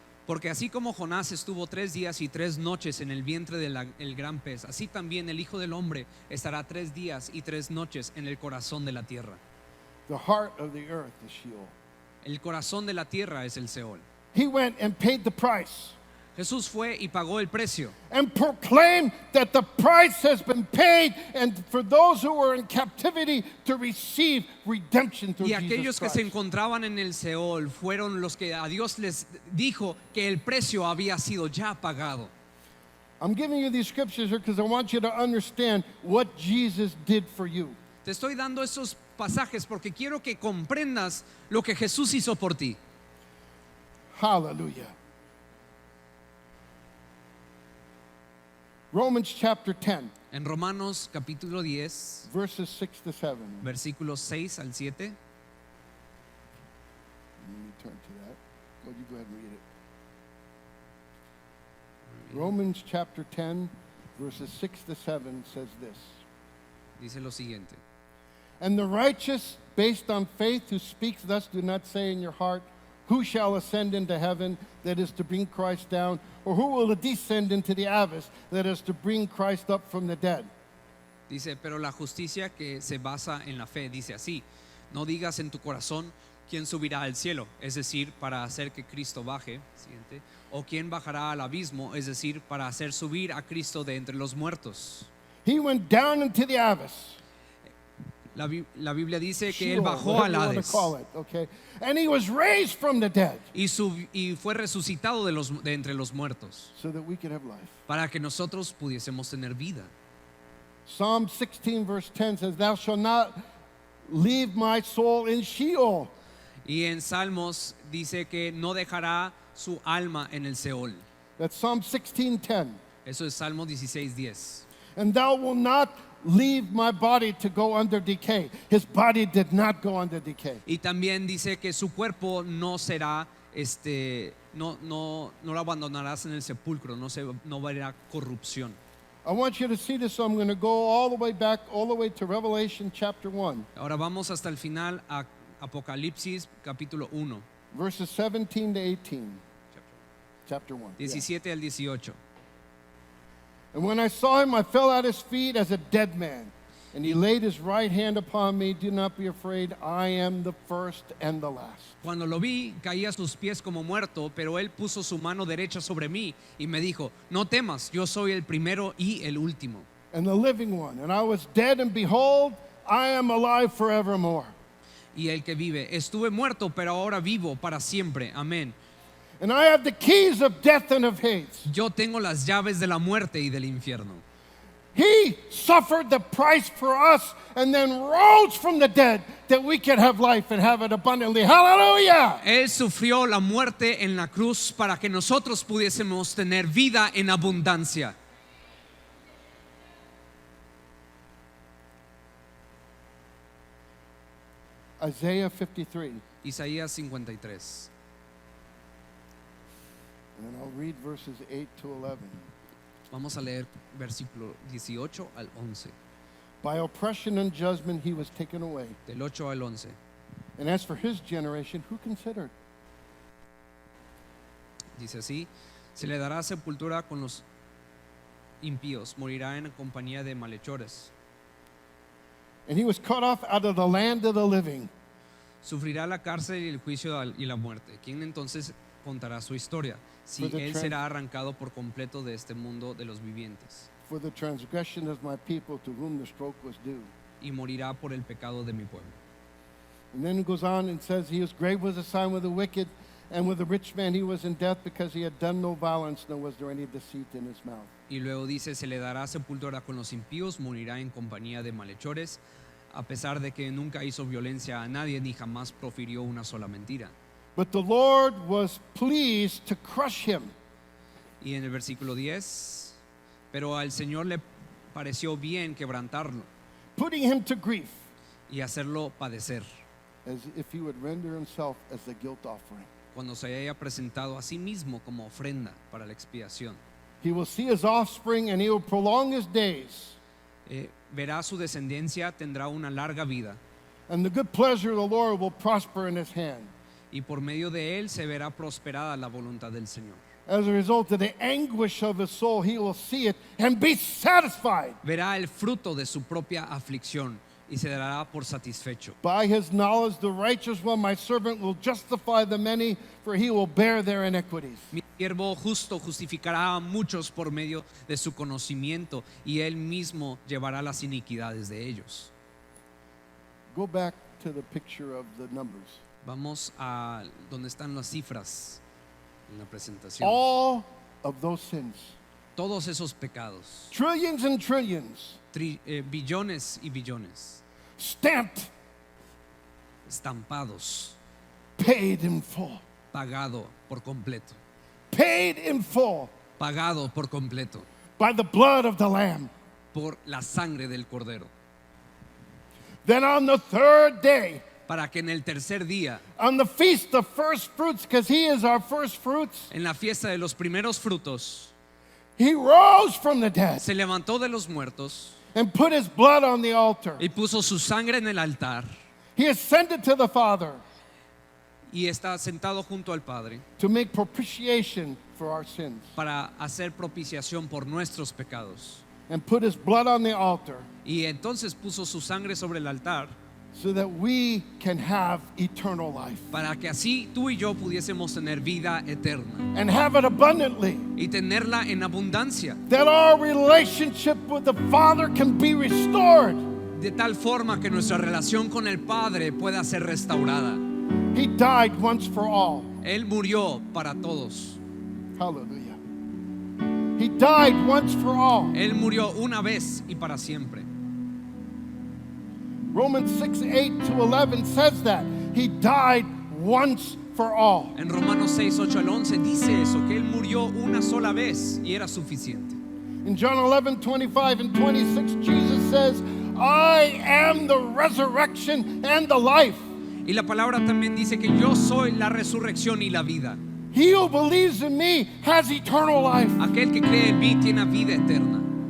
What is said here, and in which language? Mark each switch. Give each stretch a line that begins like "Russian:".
Spanish: Porque así como Jonás estuvo 3 días y 3 noches en el vientre del gran pez, así también el Hijo del Hombre estará 3 días y 3 noches en el corazón de la tierra.
English: The heart of the earth is Sheol.
Spanish: El corazón de la tierra es el Seol.
English: He went and paid the price
Spanish: Jesús fue y pagó el precio
English: and proclaimed that the price has been paid, and for those who were in captivity to receive redemption through
Spanish: y
English: Jesus
Spanish: aquellos que se
English: Christ.
Spanish: encontraban en el Seol fueron los que a Dios les dijo que el precio había sido ya pagado.
English: I'm giving you these scriptures here because I want you to understand what Jesus did for you.
Spanish: Te estoy dando esos pasajes porque quiero que comprendas lo que Jesús hizo por ti.
English: Hallelujah. Romans chapter 10,
Spanish: En Romanos capítulo 10,
English: verses 6 to 7.
Spanish: versículos 6 al 7.
English: Let me turn to that. Well, you go ahead and read it. Romans chapter 10, verses 6 to 7 says this. Dice lo siguiente. And the righteous, based on faith, who speaks thus, do not say in your heart, Who shall ascend into heaven, that is to bring Christ down? Or who will descend into the abyss, that is to bring Christ up from the dead?
Spanish: Dice, pero la justicia que se basa en la fe dice así: no digas en tu corazón quién subirá al cielo, es decir, para hacer que Cristo baje, siguiente, o quién bajará al abismo, es decir, para hacer subir a Cristo de entre los muertos.
English: He went down into the abyss.
Spanish: La Biblia dice que él
English: Sheol,
Spanish: bajó al
English: whatever you want to Hades call it, okay? And he was raised from the dead
Spanish: y fue resucitado de entre los muertos
English: so that we could have life.
Spanish: para que nosotros pudiésemos tener vida.
English: Psalm 16 verse 10 says, "Thou shalt not leave my soul in Sheol."
Spanish: Y en Salmos dice que no dejará su alma en el Seol.
English: That's Psalm 16:10.
Spanish: Eso es Salmo 16:10.
English: "And thou wilt not leave my body to go under decay." His body did not go under decay.
Spanish: Y también dice que su cuerpo no será, no lo abandonarás en el sepulcro, no verá corrupción.
English: I want you to see this, so I'm going to go all the way back, all the way to Revelation chapter 1,
Spanish: Ahora vamos hasta el final a Apocalipsis capítulo 1,
English: verses 17 to 18. Chapter 1. yeah.
Spanish: 17 al 18.
English: "And when I saw him, I fell at his feet as a dead man. And he laid his right hand upon me. Do not be afraid. I am the first and the last."
Spanish: Cuando lo vi, caí a sus pies como muerto, pero él puso su mano derecha sobre mí y me dijo: no temas, yo soy el primero y el último,
English: And the living one. "And I was dead, and behold, I am alive forevermore.
Spanish: y el que vive. Estuve muerto, pero ahora vivo para siempre. Amén.
English: And I have the keys of death and of Hades."
Spanish: Yo tengo las llaves de la muerte y del infierno.
English: He suffered the price for us and then rose from the dead that we can have life and have it abundantly. Hallelujah!
Spanish: Él sufrió la muerte en la cruz para que nosotros pudiésemos tener vida en abundancia.
English: Isaiah 53.
Spanish: Isaías 53.
English: And I'll read verses 8 to 11.
Spanish: Vamos a leer versículo 18 al 11.
English: "By oppression and judgment he was taken away.
Spanish: Del 8 al 11.
English: And as for his generation, who considered?
Spanish: Dice así: se le dará sepultura con los impíos, morirá en compañía de malhechores.
English: And he was cut off out of the land of the living.
Spanish: Sufrirá la cárcel y el juicio y la muerte. ¿Quién entonces contará su historia? Si
English: For the
Spanish: él
English: trans-
Spanish: será arrancado por completo de este mundo de los vivientes,
English: For the transgression of my people to whom the stroke was due.
Spanish: y morirá por el pecado de mi pueblo.
English: And then it goes on and says, "His grave was assigned with the wicked, and with the rich man he was in death, because he had done no violence, nor was there any deceit in his mouth."
Spanish: Y luego dice: se le dará sepultura con los impíos, morirá en compañía de malhechores, a pesar de que nunca hizo violencia a nadie ni jamás profirió una sola mentira.
English: But the Lord was pleased to crush him.
Spanish: Y en el versículo 10, pero al Señor le pareció bien quebrantarlo
English: Putting him to grief,
Spanish: y hacerlo padecer,
English: as if he would render himself as the guilt offering.
Spanish: cuando se haya presentado a sí mismo como ofrenda para la expiación.
English: He will see his offspring, and he will prolong his days.
Spanish: Verá su descendencia, tendrá una larga vida,
English: And the good pleasure of the Lord will prosper in his hand.
Spanish: y por medio de él se verá prosperada la voluntad del Señor.
English: As a result of the anguish of his soul, he will see it and be satisfied.
Spanish: Verá el fruto de su propia aflicción y se dará por satisfecho.
English: By his knowledge, the righteous one, my servant, will justify the many, for he will bear their iniquities.
Spanish: Mi siervo justo justificará a muchos por medio de su conocimiento, y él mismo llevará las iniquidades de ellos.
English: Go back to the picture of the numbers.
Spanish: Vamos a donde están las cifras en la presentación.
English: All of those sins,
Spanish: Todos esos pecados,
English: trillions and trillions,
Spanish: billones y billones,
English: stamped,
Spanish: estampados,
English: paid in full.
Spanish: pagado por completo,
English: Paid in full
Spanish: pagado por completo
English: by the blood of the Lamb.
Spanish: por la sangre del Cordero,
English: Then on the third day,
Spanish: para que en el tercer día,
English: on the feast of first fruits, because he is our first fruits,
Spanish: en la fiesta de los primeros frutos,
English: he rose from the dead
Spanish: se levantó de los muertos
English: and put his blood on the altar.
Spanish: y puso su sangre en el altar.
English: He ascended to the Father.
Spanish: y está sentado junto al Padre
English: to make propitiation for our sins
Spanish: para hacer propiciación por nuestros pecados.
English: and put his blood on the altar
Spanish: Y entonces puso su sangre sobre el altar
English: so that we can have eternal life
Spanish: para que así tú y yo pudiésemos tener vida eterna
English: and have it abundantly,
Spanish: y tenerla en abundancia,
English: that our relationship with the Father can be restored.
Spanish: de tal forma que nuestra relación con el Padre pueda ser restaurada.
English: He died once for all.
Spanish: Él murió para todos.
English: Hallelujah. He died once for all.
Spanish: Él murió una vez y para siempre.
English: Romans 6:8-11 says that. He died once for all.
Spanish: En Romanos 6, 8 al 11 dice eso, que Él murió una sola vez y era suficiente.
English: In John 11:25 and 26, Jesus says, I am the resurrection and the life.
Spanish: Y la palabra también dice que yo soy la resurrección y la vida.
English: He who believes in me has eternal life.
Spanish: Aquel que cree en mí tiene vida eterna.